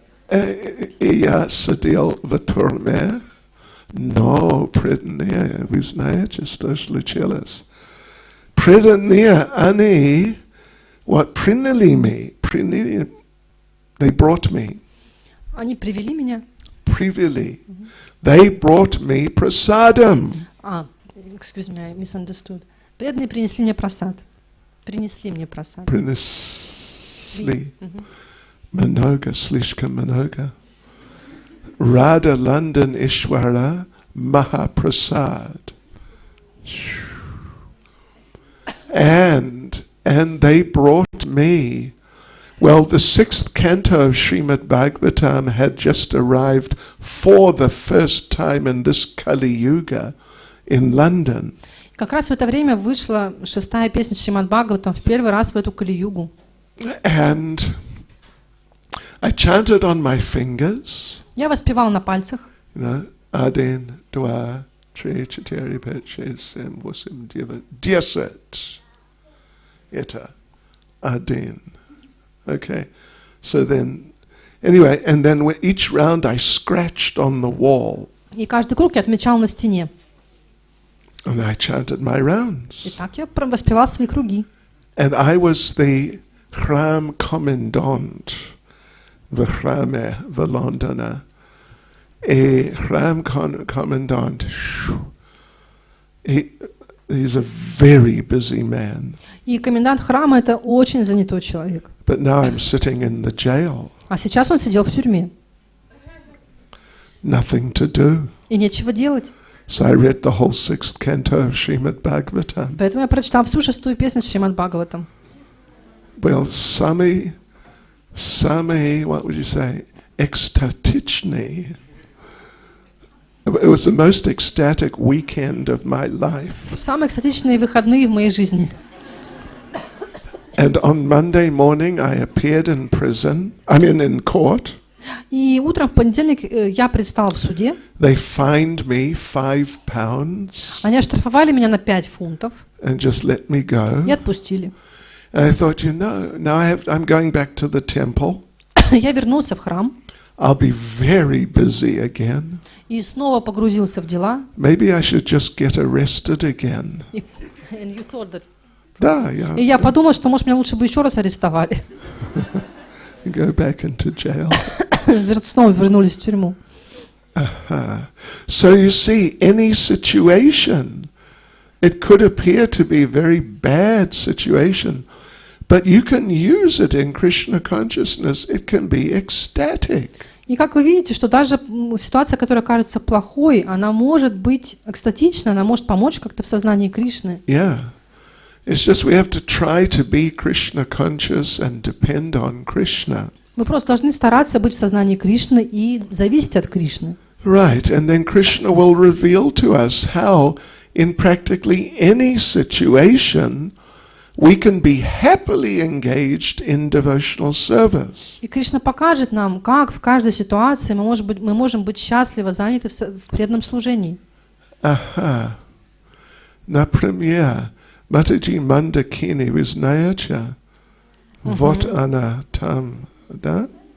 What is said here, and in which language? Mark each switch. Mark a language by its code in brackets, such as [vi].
[ru] И я сидел в тюрьме, но преданные, вы знаете, что случилось? Преданные, они приняли меня, [en] they brought me. [ru] Они привели меня. Привели. [en] They brought me prasadam. Excuse me, I misunderstood. [ru] Преданные принесли мне просад. Принесли мне просад. Принесли. Много, слишком много. [en] Radha London Ishwara Mahaprasad. And they brought me. Well, the 6th canto of Srimad Bhagavatam had just arrived for the first time in this Kali Yuga in London. [ru] Как раз в это время вышла 6-я песня Шримад Бхагаватам в первый раз в эту Кали-югу. [en] And I chanted on my fingers. [ru] Я воспевал на пальцах. [en] You know, 1, 2, 3, 4, 5, 6, 7, 8, 9, 10. [ru] Это 1. [en] Okay, so then, anyway, and then each round I scratched on the wall. [ru] И каждый круг я отмечал на стене. [en] And I chanted my rounds. [ru] И так я воспевал свои круги. [en] And I was the Храм Commandant [ru] в храме в Лондоне. [en] И Храм Commandant, he's a very busy man. [ru] И комендант храма — это очень занятой человек. [en] But now I'm sitting in the jail. [ru] А сейчас он сидел в тюрьме. [en] Nothing to do. [ru] И нечего делать. [en] So I read the whole 6th canto of Srimad Bhagavatam. [ru] Поэтому я прочитал всю 6-ю песню Шримад Бхагаватам. [en] Well, sami, what would you say, ecstatичный. It was the most ecstatic weekend of my life. [ru] Самые экстатичные выходные в моей жизни. [en] And on Monday morning I appeared in prison, in court. [ru] И утром в понедельник я предстала в суде. [en] They fined me £5 [ru] Они оштрафовали меня на 5 фунтов [en] and just let me go. [ru] и отпустили. [en] And I thought, now I'm going back to the temple. [ru] Я вернулся в храм [en] I'll be very busy again. [ru] и снова погрузился в дела. [en] Maybe I should just get arrested again. And you thought that... Да, yeah. [ru] И я подумал, что, может, меня лучше бы еще раз арестовали. [en] Go back into jail. [ru] Снова вернулись в тюрьму. [en] So you see, any situation, it could appear to be a very bad situation, but you can use it in Krishna consciousness. It can be ecstatic. [ru] И как вы видите, что даже ситуация, которая кажется плохой, она может быть экстатичной, она может помочь как-то в сознании Кришны. Yeah. [en] It's just we have to try to be Krishna conscious and depend on Krishna. [ru] Мы просто должны стараться быть в сознании Кришны и зависеть от Кришны. [en] Right, and then Krishna will reveal to us how in practically any situation we can be happily engaged in devotional service. [ru] И Кришна покажет нам, как в каждой ситуации мы можем быть счастливо заняты в преданном служении. Например, Mataji Mandakini Visnayacha, вот она там, да?